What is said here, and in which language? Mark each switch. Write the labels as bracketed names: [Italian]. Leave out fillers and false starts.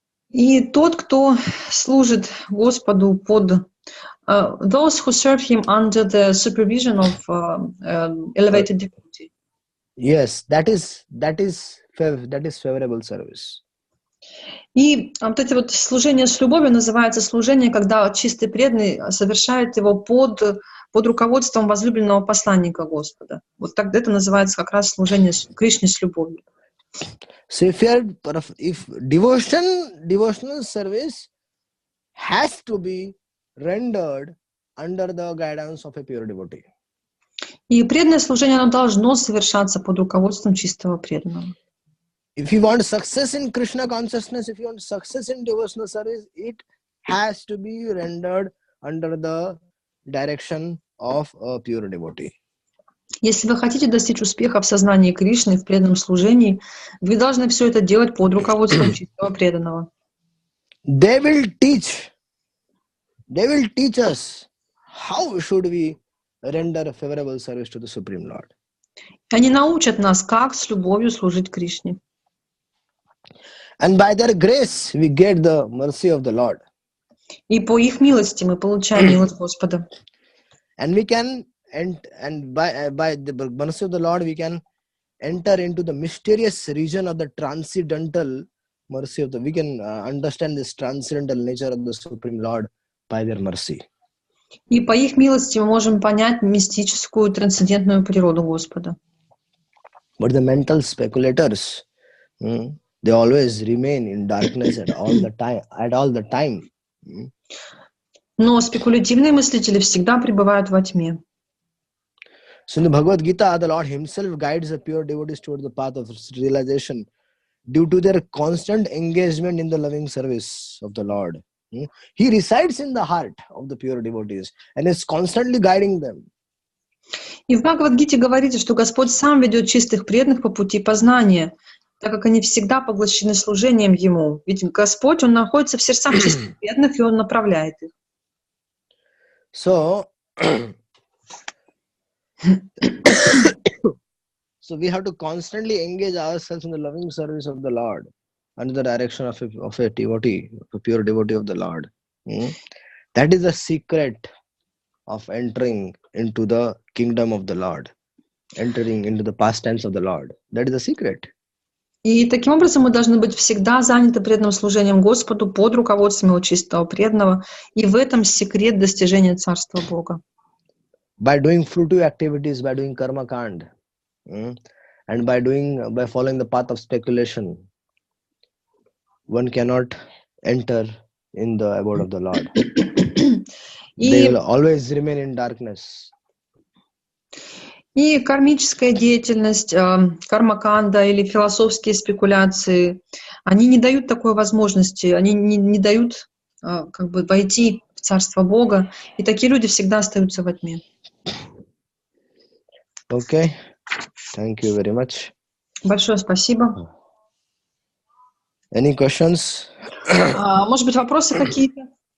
[Russian] И тот, кто служит Господу под [English] those who serve Him under the supervision of elevated devotee. Yes, that is favorable service. [Russian] И вот эти вот служения с любовью называется служение, когда чистый преданный совершает его под руководством возлюбленного посланника Господа. Вот так это называется как раз служение Кришне с любовью. [English] So if devotional service has to be rendered under the guidance of a pure devotee. [Russian] И преданное служение, оно должно совершаться под руководством чистого преданного. [English] If you want success in Krishna consciousness, if you want success in devotional service, it has to be rendered under the direction of a pure devotee. [Russian] Если вы хотите достичь успеха в сознании Кришны, в преданном служении, вы должны все это делать под руководством чистого преданного. [English] They will teach us how should we render favorable service to the Supreme Lord. [Russian] Они научат нас, как с любовью служить Кришне. [English] And by their grace, we get the mercy of the Lord. [Russian] И по их милости мы получаем милость Господа. [English] And we can, and by the mercy of the Lord, we can enter into the mysterious region of the transcendental mercy of the. We can understand this transcendental nature of the Supreme Lord by their mercy. [Russian] И по их милости мы можем понять мистическую, трансцендентную природу Господа. [English] But the mental speculators, they always remain in darkness at all the time. [Russian] Но спекулятивные мыслители всегда пребывают во тьме. [English] So in the Bhagavad Gita, the Lord Himself guides the pure devotees towards the path of realization due to their constant engagement in the loving service of the Lord. He resides in the heart of the pure devotees and is constantly guiding them. [Russian] И в Бхагавад-гите говорится, что Господь сам ведет чистых преданных по пути познания, так как они всегда поглощены служением Ему. Ведь Господь, Он находится в сердцах чистых преданных, и Он направляет их. [English] So we have to constantly engage ourselves in the loving service of the Lord under the direction of a devotee, a pure devotee of the Lord. That is the secret of entering into the kingdom of the Lord. entering into the past tense of the Lord. That is the secret. [Russian] И таким образом мы должны быть всегда заняты преданным служением Господу под руководством Его чистого преданного. И в этом секрет достижения Царства Бога. [English] By doing fruitive activities, by doing karma kand, and by following the path of speculation, one cannot enter in the abode of the Lord. They will always remain in darkness. [Russian] И кармическая деятельность, кармаканда или философские спекуляции, они не дают такой возможности, они не дают как бы войти в Царство Бога, и такие люди всегда остаются во тьме. [English] Okay, thank you very much. [Russian] Большое спасибо. [English] Any questions? [Russian] Может быть, вопросы какие-то?